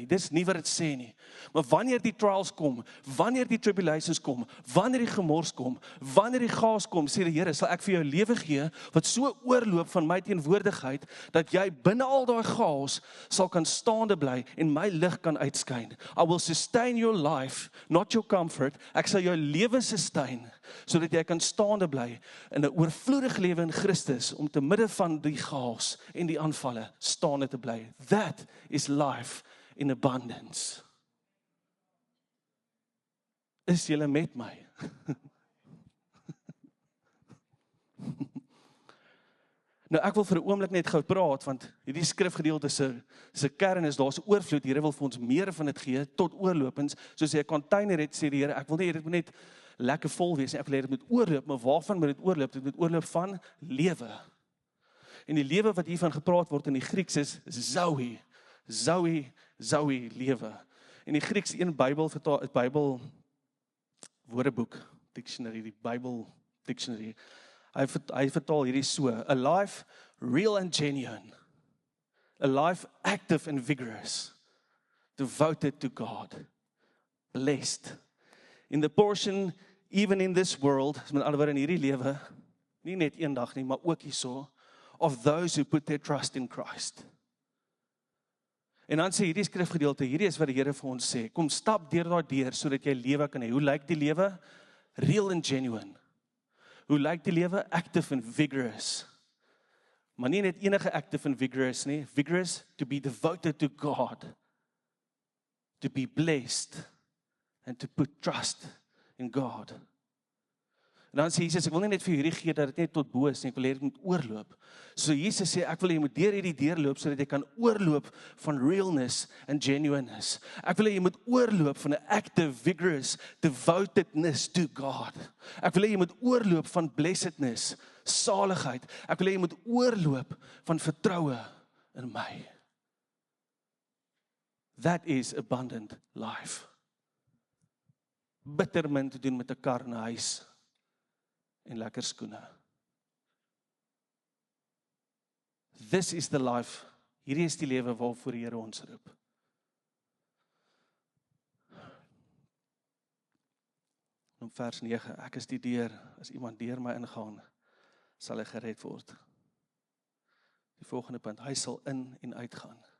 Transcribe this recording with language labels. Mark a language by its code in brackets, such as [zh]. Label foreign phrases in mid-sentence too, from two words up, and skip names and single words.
[af] Dis nie wat dit sê nie. Maar wanneer die trials kom, wanneer die tribulations kom, wanneer die gemors kom, wanneer die chaos kom, sê die Here, sal ek vir jou lewe gee wat so oorloop van my teenwoordigheid dat jy binne al daai chaos sal kan staande bly en my lig kan uitskyn. [en] I will sustain your life, not your comfort. [af] Ek sal jou lewe sustain sodat jy kan staande bly in 'n oorvloedige lewe in Christus om te midde van die chaos en die aanvalle staande te bly. [en] That is life in abundance. [af] Is julle met my? Nou ek wil vir 'n oomblik net gou praat, want hierdie skrifgedeelte se kern is, daar's oorvloed. Die Here wil vir ons meer van dit gee, tot oorlopends, soos jy 'n container het, sê die Here, ek wil nie, dit moet net lekker vol wees nie, ek wil hê dit moet oorloop, maar waarvan moet dit oorloop? Dit moet oorloop van lewe. En die lewe wat hiervan gepraat word in die Grieks is Zoe. Zoe lewe. En die Grieks een Bybel woordeboek, dictionary, die Bybel dictionary. Hy vertaal hierdie so: [en] a life real and genuine. A life active and vigorous. Devoted to God. Blessed. In the portion, even in this world, [af] met ander woorde in hierdie lewe, nie net eendag nie, maar ook hierso, [en] of those who put their trust in Christ. [af] En dan sê hierdie skrifgedeelte, hierdie is wat die Here vir ons sê, kom stap deur daai deur, sodat jy lewe kan hê. Hoe lyk die lewe? [en] Real and genuine. [af] Hoe lyk die lewe? [en] Active and vigorous. [af] Maar nie net enige [en] active and vigorous nie, vigorous to be devoted to God, to be blessed, and to put trust in God. [af] En dan sê Jesus, ek wil nie net vir hierdie gee dat dit net tot bo is nie, ek wil hê dit moet oorloop. So Jesus sê, ek wil hê jy moet deur hierdie deur loop, sodat jy kan oorloop van [en] realness and genuineness. [af] Ek wil hê jy moet oorloop van 'n [en] active, vigorous, devotedness to God. [af] Ek wil hê jy moet oorloop van blessedness, saligheid. Ek wil hê jy moet oorloop van vertroue in my. [en] That is abundant life. [af] Bitter min te doen met 'n kar en 'n huis en lekker skoene. [en] This is the life. [af] Hierdie is die lewe waarvoor die Here ons roep. En op vers 9, ek is die deur, as iemand deur my ingaan, sal hy gered word. Die volgende punt, hy sal in en uitgaan.